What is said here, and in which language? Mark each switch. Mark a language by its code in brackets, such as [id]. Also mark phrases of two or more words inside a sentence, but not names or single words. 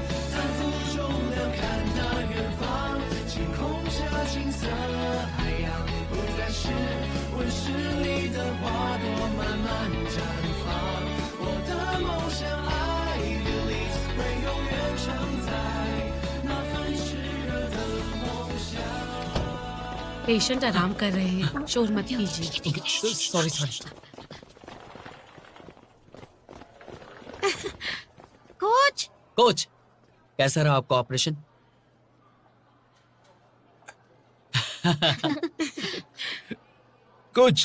[zh] 金色海洋不再是温室里的花朵慢慢绽放，我的梦想爱的里会永远常在那份炽热的梦想。 [hi] पेशेंट आराम कर रहे हैं, शोर मत कीजिए। [en] sorry sorry. [hi] कोच कोच, कैसा रहा आपका ऑपरेशन? कुछ